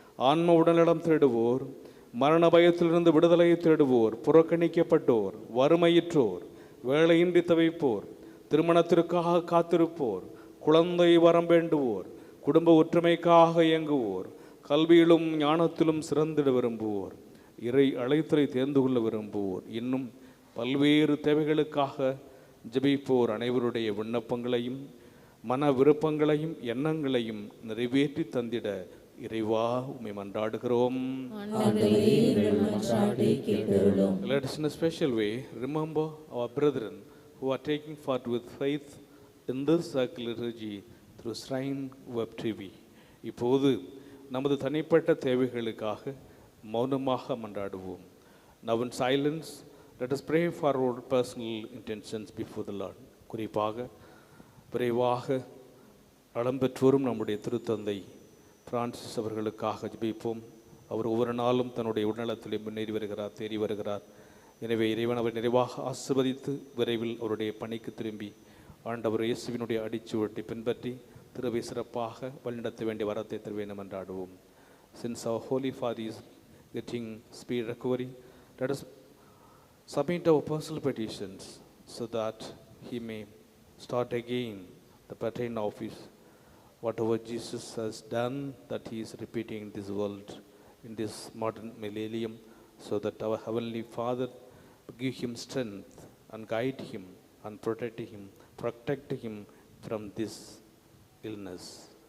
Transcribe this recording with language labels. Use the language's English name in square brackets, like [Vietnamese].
[Tamil] ஆன்ம உடல்நலம் தேடுவோர் மரண பயத்திலிருந்து விடுதலையை தேடுவோர் புறக்கணிக்கப்பட்டோர் வறுமையிற்றோர் வேலையின்றி தவிப்போர் திருமணத்திற்காக காத்திருப்போர் குழந்தை வரம் வேண்டுவோர் குடும்ப ஒற்றுமைக்காக இயங்குவோர் கல்வியிலும் ஞானத்திலும் சிறந்திட விரும்புவோர் இறை அழைத்தலை தேர்ந்து கொள்ள விரும்புவோர் இன்னும் பல்வேறு தேவைகளுக்காக ஜெபிப்போர் அனைவருடைய விண்ணப்பங்களையும் மன விருப்பங்களையும் எண்ணங்களையும் நிறைவேற்றி தந்திட இறைவா உம்மை மன்றாடுகிறோம். [English] Let us in a special way remember our brethren who are taking part with faith in this circle liturgy through Shrine Web TV. [Tamil] இப்போது நமது தனிப்பட்ட தேவைகளுக்காக மௌனமாக மன்றாடுவோம். [English] Now in silence, let us pray for our personal intentions before the Lord. [Tamil] குறிப்பாக விரைவாக நலம் பெற்றோரும் நம்முடைய திருத்தந்தை பிரான்சிஸ் அவர்களுக்காக ஜெபிப்போம். அவர் ஒவ்வொரு நாளும் தன்னுடைய உடல்நலத்திலே முன்னேறி வருகிறார், தேறி வருகிறார். எனவே இறைவன் அவர் நிறைவாக ஆசிர்வதித்து விரைவில் அவருடைய பணிக்கு திரும்பி ஆண்டவர் இயேசுவினுடைய அடிச்சுவட்டை பின்பற்றி திருவை சிறப்பாக வழிநடத்த வேண்டிய வரத்தை தர வேண்டும் என்றாடுவோம். [English] Since our Holy Father is getting speed recovery, let us submit our personal petitions so that he may start again the pattern office. Whatever Jesus has done, that he is repeating in this world, in this modern millennium, so that our Heavenly Father give him strength and guide him and protect him from this illness.